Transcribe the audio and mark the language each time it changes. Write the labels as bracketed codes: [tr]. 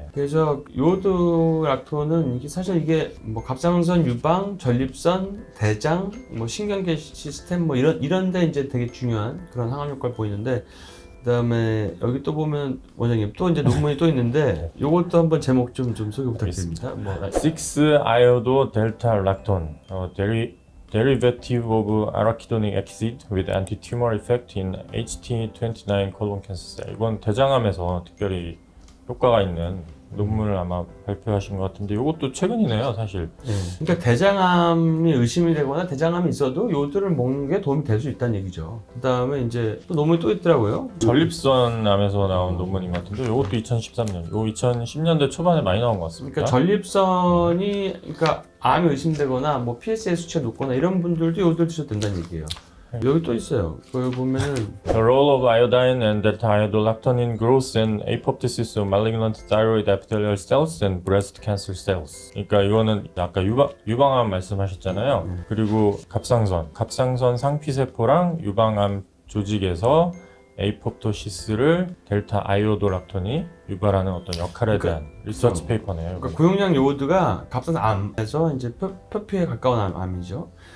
[ko] 그래서 요오드 락톤은 이게 뭐 갑상선 유방, 전립선, 대장, 뭐 신경계 시스템 뭐 이런데 이제 되게 중요한 그런 항암 효과를 보이는데, 그다음에 여기 또 보면 원장님 또 이제 논문이 또 있는데 요것도 한번 제목 좀 소개 부탁드립니다. [en] 6-iododaltalactone, derivative of arachidonic acid with anti-tumor effect in HT29 colon cancer cell. [ko] 이건 대장암에서 특별히 효과가 있는 논문을 아마 발표하신 것 같은데, 이것도 최근이네요, 사실. 그러니까 대장암이 의심이 되거나 대장암이 있어도 요오드를 먹는 게 도움이 될 수 있다는 얘기죠. 그 다음에 이제 또 논문이 또 있더라고요. 전립선암에서 나온 논문인 것 같은데, 이것도 2013년, 요 2010년대 초반에 많이 나온 것 같습니다. 그러니까 전립선이, 그러니까 암이 의심되거나 뭐 PSA 수치가 높거나 이런 분들도 요오드를 드셔도 된다는 얘기예요. 여기 또 있어요. 거기 보면은 [en] The role of iodine and delta-iodolactone in growth and apoptosis of malignant thyroid epithelial cells and breast cancer cells. [ko] 그러니까 이거는 아까 유방암 말씀하셨잖아요. 그리고 갑상선 상피세포랑 유방암 조직에서 에이포프토시스를 델타 아이오도락톤이 유발하는 어떤 역할에 대한 리서치 페이퍼네요. 그러니까 고용량 요오드가 갑상암에서 이제 표피에 가까운 암이죠.